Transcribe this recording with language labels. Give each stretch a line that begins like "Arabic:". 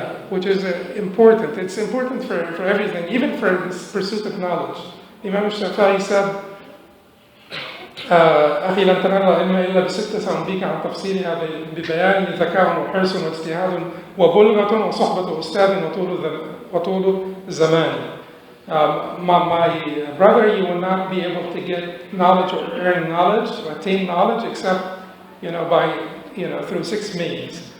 English: Which is important. It's important for everything, even for this pursuit of knowledge. Imam Shafi'i said,
Arabic: أخي لن تنال العلم إلا بستة سأنبيك عن تفصيلها ببيان ذكاء وحرص واجتهاد وبلغة وصحبة أستاذ وطول زمان.
English: My brother, you will not be able to get knowledge or earn knowledge, or attain knowledge, except through 6 means.